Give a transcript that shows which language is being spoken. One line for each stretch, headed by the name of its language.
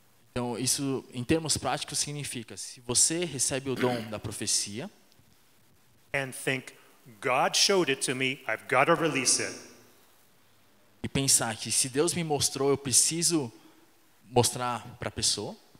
Portuguese: Então, isso, em termos práticos, significa, se você recebe o dom da profecia,
English: And think, God showed it to me, I've got to release it.
Portuguese: e pensar que se Deus me mostrou, eu preciso mostrar para a pessoa,